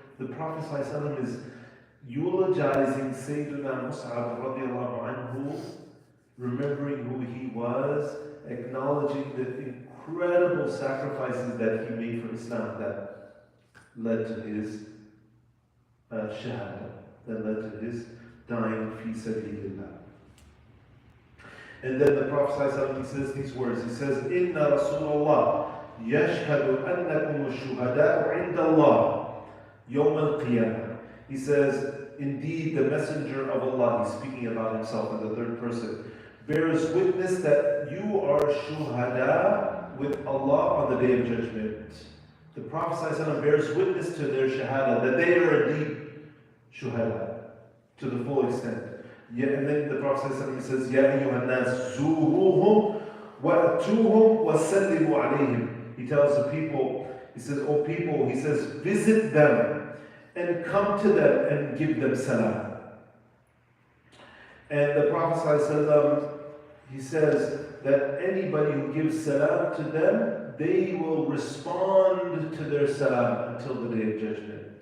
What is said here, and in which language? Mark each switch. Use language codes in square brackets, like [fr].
[en] The Prophet ﷺ is eulogizing Sayyidina Mus'ab radiallahu anhu, remembering who he was, acknowledging the incredible sacrifices that he made for Islam that led to his shahada, that led to his dying fi sabilillah. And then the Prophet ﷺ, he says these words. He says, [ar] إِنَّ رَسُولَ اللَّهِ يَشْهَدُ أَنَّكُمُ الشُّهَدَاءُ عِنْدَ اللَّهِ يَوْمَ الْقِيَامَةِ. [en] He says, indeed, the messenger of Allah, he's speaking about himself in the third person, bears witness that you are shuhada with Allah on the day of judgment. The Prophet ﷺ bears witness to their shahada, that they are indeed shuhada, to the full extent. Yeah, and then the Prophet ﷺ, he says, [ar] يَا أَيُّهَا النَّاسِ زُورُوهُمْ وَأْتُوهُمْ وَسَلِّمُوا عَلَيْهِمْ. [en] He tells the people, he says, O people, he says, visit them and come to them and give them salam. And the Prophet ﷺ, he says that anybody who gives salam to them, they will respond to their salam until the day of judgment.